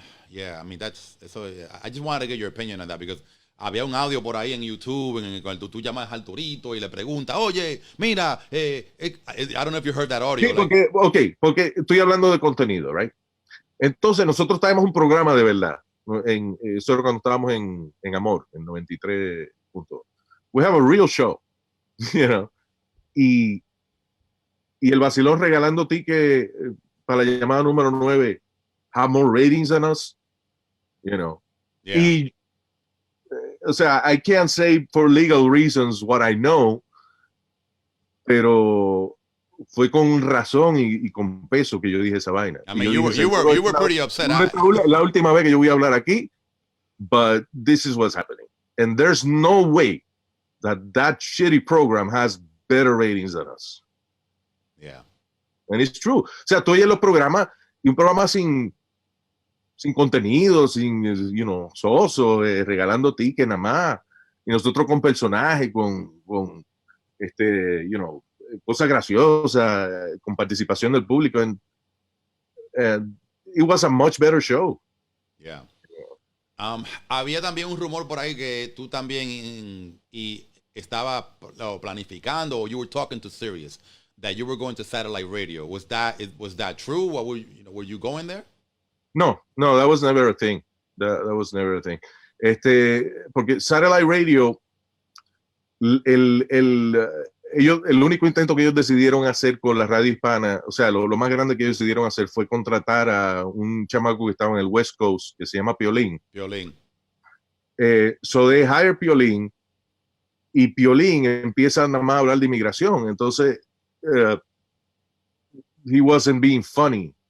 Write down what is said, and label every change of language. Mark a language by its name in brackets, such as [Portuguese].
[English] Yeah, I mean, I just wanted to get your opinion on that because [Spanish] había un audio por ahí en YouTube en el cual tú llamas al Torito y le preguntas, oye, mira, [English] I don't know if you heard that audio. [Spanish] Sí, porque estoy hablando de contenido, right? Entonces nosotros traemos un programa de verdad. Solo cuando estábamos en Amor, en 93. [English] We have a real show, you know. [Spanish] Y el vacilón regalando tickets para la llamada número 9 [English] have more ratings than us, you know. Yeah. [Spanish] Y o sea, [English] I can't say for legal reasons what I know, [Spanish] pero fue con razón y con peso que yo dije esa vaina. [English] I mean, you were pretty upset. [Spanish] La última vez que yo voy a hablar aquí, [English] but this is what's happening. And there's no way that shitty program has better ratings than us. Yeah. And it's true. [Spanish] O sea, tú oyes los programas y un programa sin contenido, sin, you know, soso, regalando tickets nada más. Y nosotros con personajes, con you know, cosas graciosas, con participación del público. [English] And it was a much better show. Yeah. [Spanish] Había también un rumor por ahí que tú también estabas planificando, [English] or you were talking to Sirius, that you were going to satellite radio. Was that true? What were you going there? No, that was never a thing. That was never a thing. [Spanish] Porque satellite radio, el único intento que ellos decidieron hacer con la radio hispana, o sea, lo más grande que ellos decidieron hacer fue contratar a un chamaco que estaba en el West Coast, que se llama Piolín. [English] So they hire Piolín, [Spanish] y Piolín empieza nada más a hablar de inmigración. [English] Entonces, he wasn't being funny.